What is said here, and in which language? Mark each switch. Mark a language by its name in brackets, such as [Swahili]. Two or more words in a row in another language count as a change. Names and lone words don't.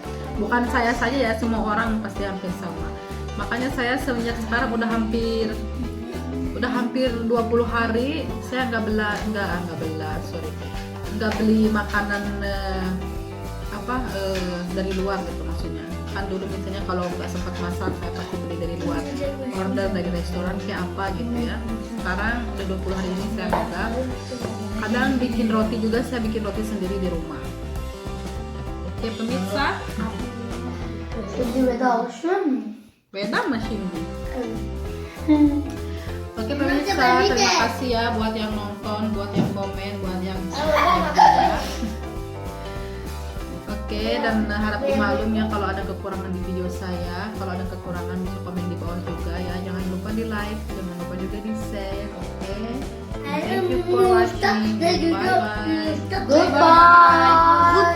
[Indonesian] Bukan saya saja ya, semua orang pasti hampir sama. Makanya saya semenjak sekarang udah hampir 20 hari saya nggak beli makanan dari luar gitu, maksudnya kan dulu misalnya kalau nggak sempat masak saya pasti beli dari luar, order dari restoran kayak apa gitu ya. Sekarang udah 20 hari ini saya enggak, kadang bikin roti juga, saya bikin roti sendiri di rumah. Oke pemirsa, [Turkish] Şimdi vedalaşıyor muyum? [Indonesian] beda mas Cindy. [Turkish] Evet. [Indonesian] Oke pemirsa, terima kasih ya buat yang nonton, buat yang komen, buat yang subscribe juga. Oke, dan harap dimaklum ya kalau ada kekurangan di video saya. Kalau ada kekurangan bisa komen di bawah juga ya. Jangan lupa di like, jangan lupa juga di share. Oke. [English] Thank you for watching. Bye bye. Goodbye.